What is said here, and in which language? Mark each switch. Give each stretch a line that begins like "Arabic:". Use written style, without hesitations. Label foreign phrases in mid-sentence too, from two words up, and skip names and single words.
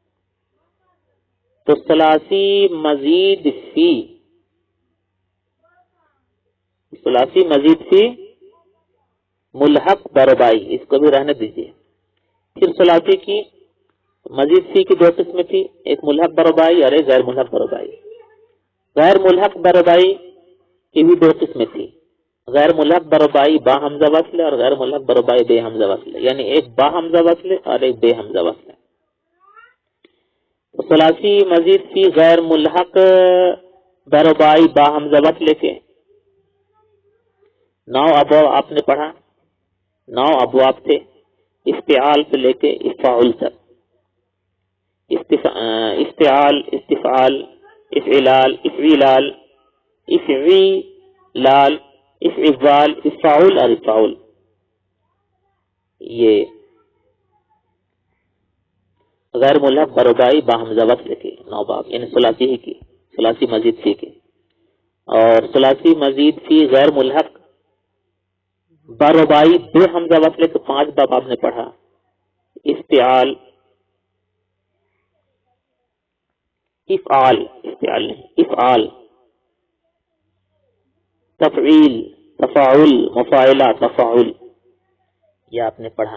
Urdu: تو ثلاثی مزید فی ملحق بربائی، اس کو بھی رہنے دیجیے۔ پھر ثلاثی کی مزید فی کی دو قسمیں تھی، ایک ملحق بربائی اور ایک غیر ملحق بربائی۔ غیر ملحق بربائی کی بھی دو قسمیں تھی، غیر ملحق بربائی با حمزہ وصل اور غیر ملحق بربائی بے حمزہ وصل، یعنی ایک با حمزہ وصل اور ایک بے حمزہ وصل۔ ثلاثی مزید فی غیر ملحق بربائی با حمزہ وصل کے 9 ابواب آپ نے پڑھا، 9 ابواب تھے، افتعال سے لے کے افعال تک، افتعال، استفعال، افعلال، افعلال، افعیلال، افعال، افعول اور افعول، یہ غیر ملحق بربائی با حمزہ وصل کے 9 باب، یعنی ثلاثی ہی کی، ثلاثی مزید فی کی۔ اور ثلاثی مزید فی غیر ملحق بربائی بے حمزہ وصل کے 5 باب آپ نے پڑھا، افتعال، افعال، افتعال نہیں، افعال، تفعیل، تفاعل، مفاعلہ، تفاعل، یہ آپ نے پڑھا۔